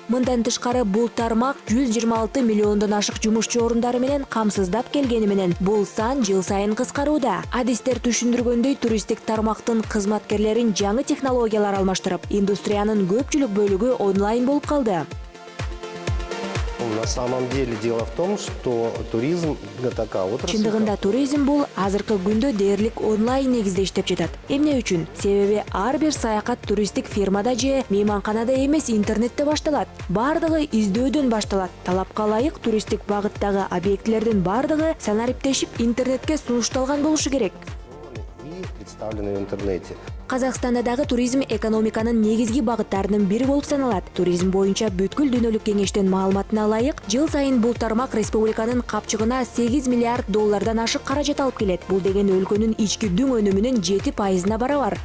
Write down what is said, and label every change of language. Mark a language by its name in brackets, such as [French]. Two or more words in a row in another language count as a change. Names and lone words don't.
[Kyrgyz] Мындан тышкары бул тармак 126 миллиондон ашык жумушчу орундары менен камсыздап келгени менен бул сан жыл сайын кыскарууда. Адистер түшүндүргөндөй, туристтик тармактын кызматкерлерин жаңы технологиялар алмаштырып, индустриянын көпчүлүк бөлүгү онлайн болуп калды. [Russian] На самом деле дело в том, что туризм такая отрасль. [Kyrgyz] Чындыгында туризм бул азыркы күндө дээрлик онлайн негизде иштеп жатат. Эмне үчүн? Себеби ар бир саякат туристтик фирмада же мейманканада эмес интернетте башталат. Бардыгы издөөдөн башталат. Талапка ылайык туристтик багыттагы объектилердин бардыгы санариптешип интернетке сунушталган болушу керек. [Russian] И представлены в интернете. [Kyrgyz] Казакстанда дагы туризм экономиканын негизги багыттарынын бири болуп саналат. Туризм боюнча бүткүл дүйнөлүк кеңештин маалыматына ылайык, жыл сайын бул тармак республиканын капчыгына 8 миллиард доллардан ашык каражат алып келет. Бул деген өлкөнүн ички дүң өнүмүнүн 7%-на барабар.